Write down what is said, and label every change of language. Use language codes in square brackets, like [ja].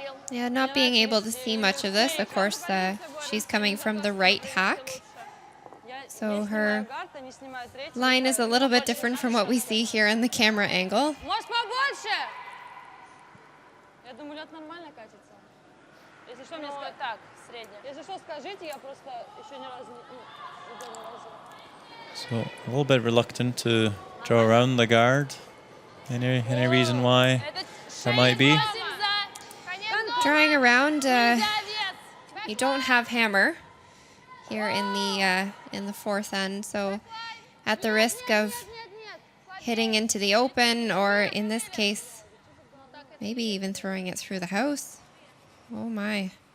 [en] Yeah, not being able to see much of this. Of course, she's coming from the right hack. So her line is a little bit different from what we see here in the camera angle. [ru] Может, побольше? Я думаю, лед нормально катится. Если что, мне скажите. Так, средняя. Если что, скажите, я просто еще ни разу не разу. [en] So a little bit reluctant to draw around the guard. Any reason why that might be? Drawing around, you don't have hammer here in the fourth end, so at the risk of hitting into the open, or in this case, maybe even throwing it through the house. Oh my.